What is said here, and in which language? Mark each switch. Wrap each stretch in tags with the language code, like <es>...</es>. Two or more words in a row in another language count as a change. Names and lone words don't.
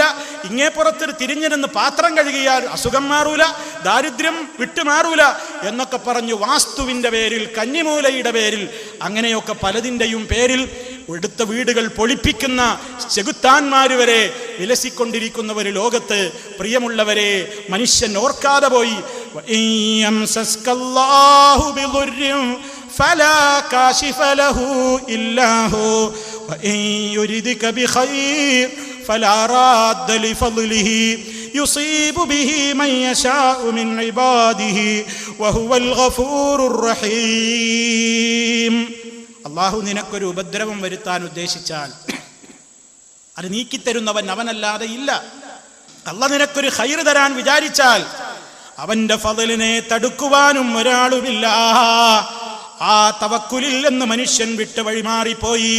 <ml>ഇങ്ങേപ്പുറത്ത് തിരിഞ്ഞു നിന്ന് പാത്രം കഴുകിയാൽ അസുഖം മാറൂല, ദാരിദ്ര്യം വിട്ടുമാറൂല എന്നൊക്കെ പറഞ്ഞു വാസ്തുവിന്റെ പേരിൽ, കന്നിമൂലയുടെ പേരിൽ, അങ്ങനെയൊക്കെ പലതിൻ്റെയും പേരിൽ എടുത്ത വീടുകൾ പൊളിപ്പിക്കുന്ന ചെകുത്താന്മാര് വരെ വിലസിക്കൊണ്ടിരിക്കുന്ന ഒരു ലോകത്ത് പ്രിയമുള്ളവരെ മനുഷ്യൻ ഓർക്കാതെ പോയി.</ml> <ar>فلا كاشف له إلا هو وإن يردك بخير فلا راد لفضله يصيب به من يشاء من عباده وهو الغفور الرحيم.</ar> <ml>അല്ലാഹു നിനക്കൊരു ഉപദ്രവം വരുത്താൻ ഉദ്ദേശിച്ചാൽ അത് നീക്കിത്തരുന്നവൻ അവനല്ലാതെ ഇല്ല. അല്ലാഹു നിനക്കൊരു ഖൈർ തരാൻ വിചാരിച്ചാൽ അവന്റെ ഫളലിനെ തടുക്കുവാനും ഒരാളുമില്ല. ആ തവക്കുലിൽ നിന്ന് മനുഷ്യൻ വിട്ട് വഴിമാറിപ്പോയി.</ml>